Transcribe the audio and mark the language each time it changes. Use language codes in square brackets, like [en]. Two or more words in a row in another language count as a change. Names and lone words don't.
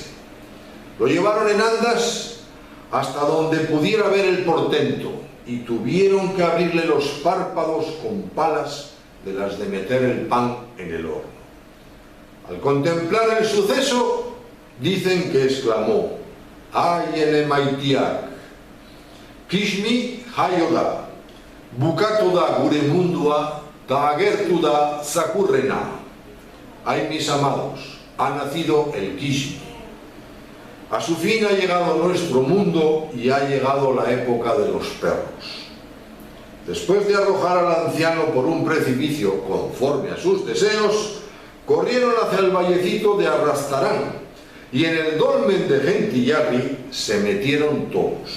[es] Lo llevaron en andas hasta donde pudiera ver el portento y tuvieron que abrirle los párpados con palas de las de meter el pan en el horno. Al contemplar el suceso, dicen que exclamó: "Ay, [eu] enemaitiak, kishmi hayoda, bukatu da gure mundua, ta agertu da zakurrena". [es] Ay, mis amados, ha nacido el Kishmi. A su fin ha llegado nuestro mundo y ha llegado la época de los perros. Después de arrojar al anciano por un precipicio conforme a sus deseos, corrieron hacia el vallecito de Arrastarán y en el dolmen de Gentillarri se metieron todos.